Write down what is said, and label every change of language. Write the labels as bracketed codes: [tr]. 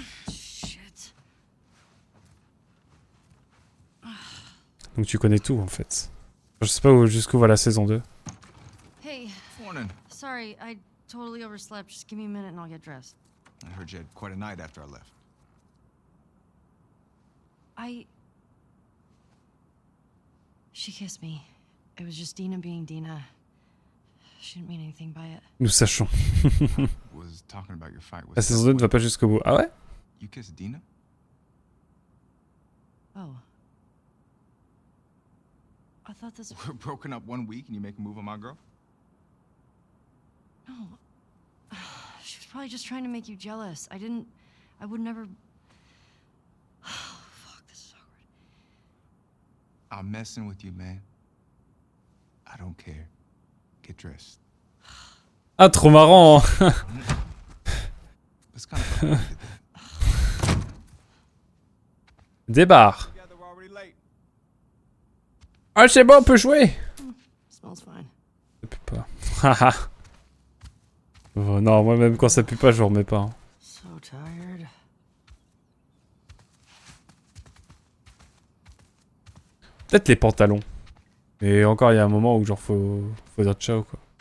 [en] Shit. [fr] Donc tu connais tout en fait. Je sais pas jusqu'où va la saison 2. [en] Hey, Morning. sorry, I totally overslept. Just give me a minute and I'll get dressed. I heard you had quite a night after I left. She kissed me. It was just Dina being Dina. She didn't mean anything by it. [fr] Nous sachons. [en] Was talking about your fight with [fr] La saison 2 ne va pas jusqu'au bout. Ah ouais? [en] You kissed Dina? Oh. I thought this... We're broken up 1 week and you make a move on my girl? No. She was probably just trying to make you jealous. I would never... Oh, fuck, this is awkward. I'm messing with you, man. I don't care. Get dressed. [fr] Ah, trop marrant. [en] It's kind of funny you did that. [fr] Débarre. [en] Together, we're already late. [fr] Ah, c'est bon, on peut jouer. [en] Smells fine. [fr] Ça pue pas. Haha. Oh, non, moi même quand ça pue pas, je remets pas. Hein. [en] So tired. [fr] Peut-être les pantalons. Et encore, il y a un moment où genre faut dire ciao quoi.